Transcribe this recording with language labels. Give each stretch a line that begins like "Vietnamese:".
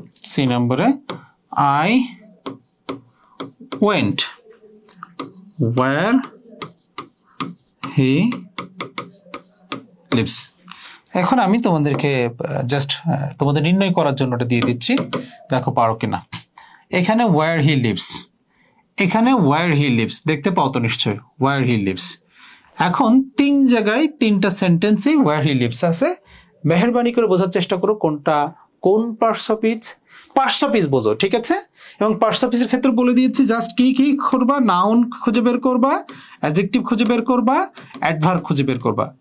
Bangla: C নম্বরে,
English: I went where he lives.
Bangla: এখন আমি তোমাদেরকে জাস্ট তোমাদের নির্ণয় করার জন্য এটা দিয়ে দিচ্ছি, দেখো পারো কিনা। এখানে
English: where he lives,
Bangla: এখানে
English: where he lives
Bangla: দেখতে পাও তো নিশ্চয়,
English: where he lives।
Bangla: এখন তিন জায়গায় তিনটা সেন্টেন্সে
English: where he lives
Bangla: আছে। মেহেরবানি করে বোঝার চেষ্টা করো কোনটা কোন parts of speech, past suffix বোঝো, ঠিক আছে? এবং পাস্ট সাফিক্সের ক্ষেত্রে বলে দিয়েছি জাস্ট কি কি করবা, নাউন খুঁজে বের করবা, অ্যাডজেক্টিভ খুঁজে বের করবা, অ্যাডভার্ব খুঁজে বের করবা।